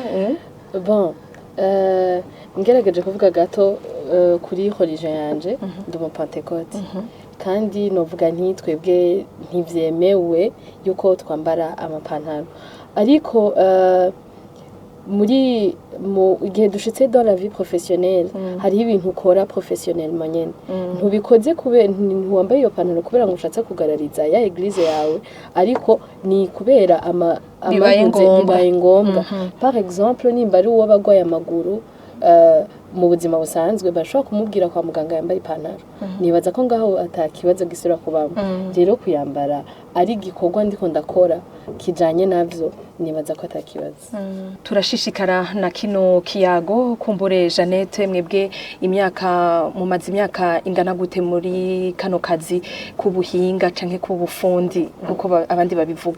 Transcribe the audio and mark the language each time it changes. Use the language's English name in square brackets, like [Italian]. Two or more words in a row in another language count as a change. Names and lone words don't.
[Rundi] bon ngerageje kuvuga gato kuri horizon yanje ndi mu Pentecote kandi novuga twebwe ntivyemewe yuko twambara amapantaro ariko muri igihe dushitse [French] dans la vie professionnelle [Rundi] hari ibintu ukora professionnellement nyene ntubikoze kubera ntiwambaye iyo pantaro kubera ngo ushatse kugarariza ya eglise yawe ariko ni kubera bibaye ngombwa [French] par exemple [Rundi] nimba ari uwo bagwaye amaguru mu buzima busanzwe bashobora kumubwira kwa muganga yambara ipantaro nibaza ko ngaho atakibazo gisura kubamo rero kuyambara ari gikorwa ndiko ndakora kijanye navyo nibaza ko atakibazo turashishikara na kino kiyago kumbure Jeannette mwebwe mumaze imyaka ingana gute muri kano kazi kubuhinga canke kubufundi nkuko abandi babivuga